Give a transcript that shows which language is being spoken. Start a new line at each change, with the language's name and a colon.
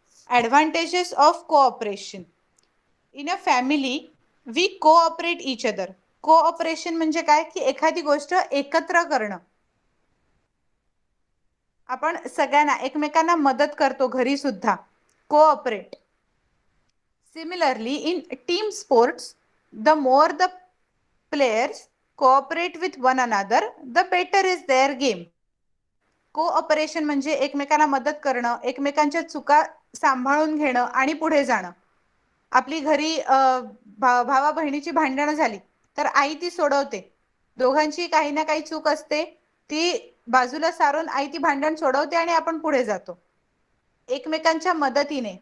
English: Advantages of cooperation. In a family we cooperate each other.
Marathi: Cooperation म्हणजे काय की एखादी गोष्ट एकत्र करणं. आपण सगळ्यांना एकमेकांना मदत करतो घरी सुद्धा. Cooperate.
English: Similarly in team sports the more the players cooperate with one another, the better is their game.
Marathi: Cooperation म्हणजे एकमेकांना मदत करणं, एकमेकांच्या चुका सांभाळून घेणं आणि पुढे जाणं. आपली घरी भावा बहिणीची भांडणं झाली तर आई ती सोडवते. दोघांची काही ना काही चूक असते, ती बाजूला सारून आई ती भांडण सोडवते आणि आपण पुढे जातो एकमेकांच्या मदतीने.